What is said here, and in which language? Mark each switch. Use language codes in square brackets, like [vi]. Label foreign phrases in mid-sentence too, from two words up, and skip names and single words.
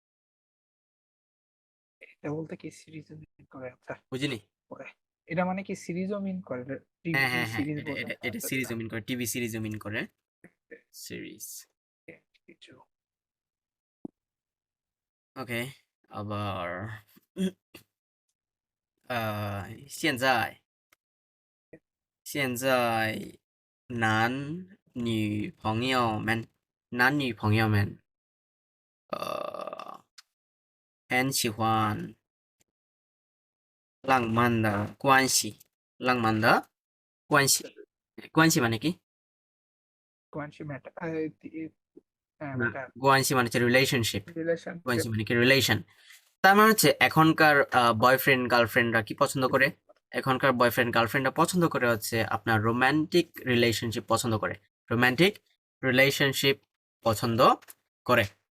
[bn] এটা বলতে কি সিরিজও মিন করে? আচ্ছা বুঝিনি। পরে। এটা মানে কি সিরিজও মিন করে? টিভি হ্যাঁ হ্যাঁ হ্যাঁ, সিরিজ এটা বোঝায়। এটা এটা আচ্ছা, সিরিজ আচ্ছা। মিন করে, [en] TV series [bn] মিন করে, সিরিজ। কিছু। ওকে, আবার [zh] 现在现在男女朋友们很喜欢浪漫的关系，浪漫的关系，关系 [bn] মানে কি কোয়ান্সি ম্যাটার। হ্যাঁ না, ম্যাটার। 关系 মানে হচ্ছে রিলেশনশিপ, রিলেশনশিপ। কোয়ান্সি মানে কি রিলেশন। তার মানে হচ্ছে এখনকার বয়ফ্রেন্ড গার্লফ্রেন্ডরা কি পছন্দ করে, এখনকার বয়ফ্রেন্ড গার্লফ্রেন্ডরা পছন্দ করে হচ্ছে আপনার [en] romantic relationship [bn] পছন্দ করে, [en] romantic relationship [bn] পছন্দ করে।